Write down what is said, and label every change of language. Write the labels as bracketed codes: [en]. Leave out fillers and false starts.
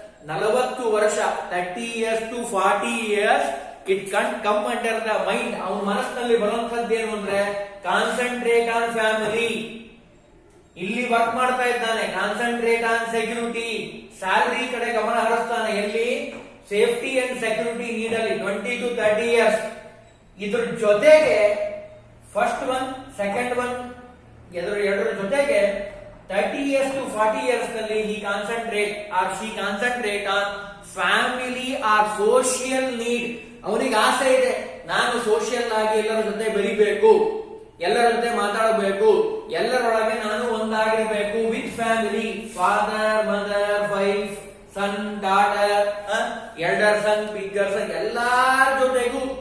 [kn] 40 ವರ್ಷ [en] 30 years to 40 years it come under the mind. [kn] ಅವನ ಮನಸ್ಸಿನಲ್ಲಿ ಬರುವಂತದ್ದು ಏನು ಅಂದ್ರೆ [en] Concentrate on family. [kn] ಇಲ್ಲಿ ವರ್ಕ್ ಮಾಡ್ತಾ ಇದ್ದಾನೆ, [en] concentrate on security, [kn] ಸ್ಯಾಲರಿ ಕಡೆ ಗಮನ ಹರಿಸ್ತಾನೆ. [en] ಎಲ್ಲಿ safety and security ನೀಡಲಿ 20 to 30 years. [kn] ಇದ್ರ ಜೊತೆಗೆ [en] first one second one [kn] ಎರಡರ ಜೊತೆಗೆ [en] 30 years to 40 years ನಲ್ಲಿ he concentrate or she concentrate on family or social need. [kn] ಅವನಿಗೆ ಆಸೆ ಇದೆ, ನಾನು ಸೋಷಿಯಲ್ ಆಗಿ ಎಲ್ಲರ ಜೊತೆ ಬೆರಿಬೇಕು, ಎಲ್ಲರ ಜೊತೆ ಮಾತಾಡಬೇಕು, ಎಲ್ಲರೊಳಗೆ ನಾನು ಒಂದಾಗಿರಬೇಕು. [en] with family, father, mother, wife, son, daughter, elder son, bigger son, [kn] ಎಲ್ಲಾರ ಜೊತೆಗೂ.